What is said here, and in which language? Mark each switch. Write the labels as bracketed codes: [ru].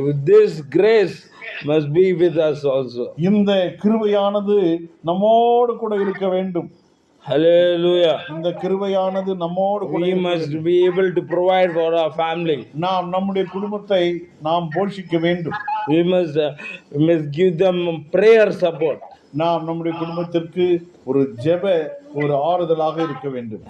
[en] This grace must be with us also. [ta] இந்த கிருபையானது நம்மோடு கூட இருக்க வேண்டும். [en] Hallelujah. [ta] இந்த கிருபையானது நம்மோடு கூட [en] We must be able to provide for our family. [ta] நாம் நம்முடைய குடும்பத்தை நாம் போஷிக்க வேண்டும். [en] We must give them prayer support. [ta] நாம் நம்முடைய குடும்பத்திற்கு ஒரு ஜெப ஒரு ஆறுதலாக இருக்க வேண்டும்.